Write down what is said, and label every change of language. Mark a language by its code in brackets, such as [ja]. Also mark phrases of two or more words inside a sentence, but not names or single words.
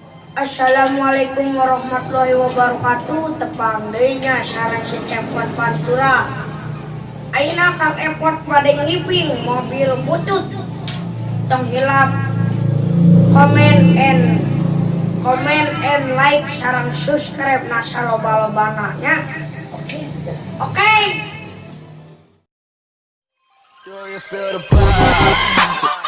[ar] السلام عليكم ورحمة الله وبركاته. [su] Tepang deui nya sareng si Cepot Pantura. Ayeuna Kang Epot bade ngiping mobil butut. Tong hilap [en] comment and like [su] sareng subscribe na saloba-lobana nya. Oke. [en] Do you feel the vibe?